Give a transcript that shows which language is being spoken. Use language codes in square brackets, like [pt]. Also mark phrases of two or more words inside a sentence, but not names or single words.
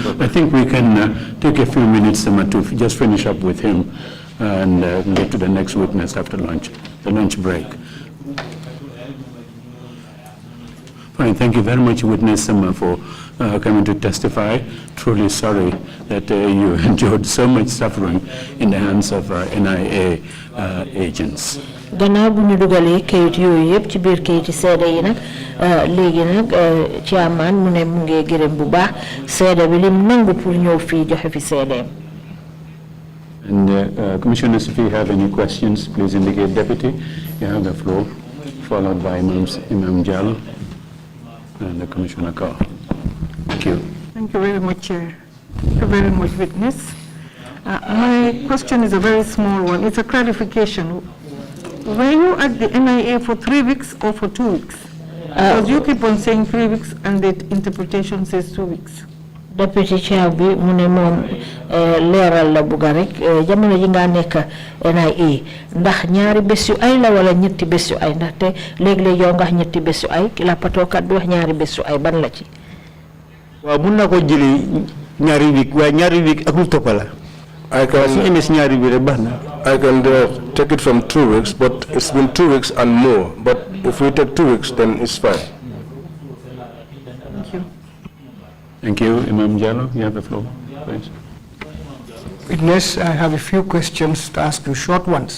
[en] I think we can take a few minutes to just finish up with him and get to the next witness after lunch, the lunch break. Fine. Thank you very much, witness, for coming to testify. Truly sorry that you endured so much suffering in the hands of NIA agents. [wo] gannaaw bu ñu dugalee kayit yooyu yëpp ci biir kayiti seede yi nag léegi nag chairman mu ne mu ngi gërëm bu baax seede bi lim nangu pour ñëw fii joxe fi seedeem. [en] And commissioners, if you have any questions, please indicate. Deputy, you have the floor, followed by Imam Jalal. and Commissioner Carr. Thank you. Thank you very much, Chair. Thank you very much, witness. My question is a very small one. It's a clarification. Were you at the NIA for 3 weeks or for 2 weeks? Because you keep on saying 3 weeks and the interpretation says 2 weeks. [wo] Deputy Chair bi mu ne moom leeral la bugga rek jamono ji nga nekk NIA ndax ñaari bés yu ay la wala ñetti bés yu ay ndaxte léeg-léeg yow nga wax ñetti bés yu ay la patookat bi wax ñaari bés yu ay ban la ci. waaw mun naa ko jëli ñaari week waaye ñaari week ak lu toppa la. [en] I can take it from 2 weeks, but it's been 2 weeks and more. But if we take 2 weeks, then it's fine. Thank you. Thank you. Imam Jallo, you have the floor, please. Witness, I have a few questions to ask you, short ones.